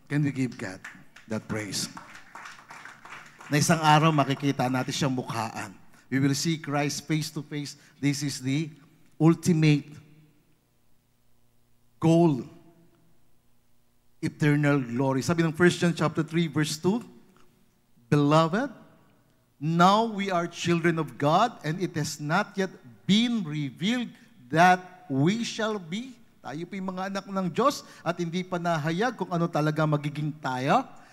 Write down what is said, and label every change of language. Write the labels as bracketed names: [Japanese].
[English] Can we give God that praise? [Filipino] Na isang araw makikita natin siyang mukhaan. [English] We will see Christ face to face. This is the ultimate goal. Eternal glory. Sabi ng 1 John chapter 3 verse 2, Beloved, now we are children of God, and it has not yet been revealed that we shall be. [Filipino] Tayo po yung mga anak ng Diyos at hindi pa nahayag kung ano talaga magiging tayo.